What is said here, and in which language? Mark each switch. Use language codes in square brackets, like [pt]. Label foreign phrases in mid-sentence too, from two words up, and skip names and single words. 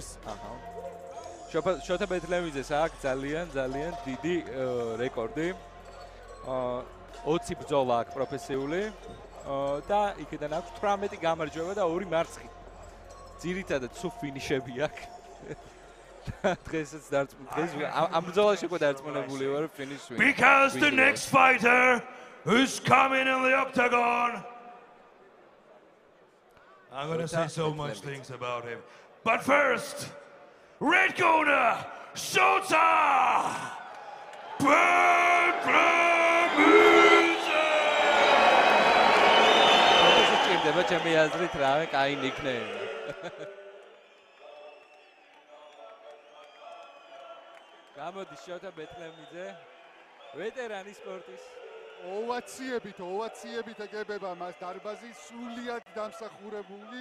[ka] შოთა ბეთლემიძეს აქვს ძალიან დიდი რეკორდი. 20 ბრძოლა აქვს პროფესიული და იქიდან აქვს 18 გამარჯვება და 2 მარცხი. ძირითადად სულ ფინიშები აქვს. დღესაც ამ ბრძოლაში უკვე დარწმუნებული ვარ ფინიში. [en] Because the next fighter who's coming in the octagon, I'm going to say so much things about him. But first, red corner, Shota Bethlemidze. [ka] ჭირდება ჩემი აზრით რავი, კაი ნიკნეიმი. გამოდის შოთა ბეთლემიძე, ვეტერანი სპორტის. ოვაციებით ეგებება მას დარბაზი, სრულიად დამსახურებული.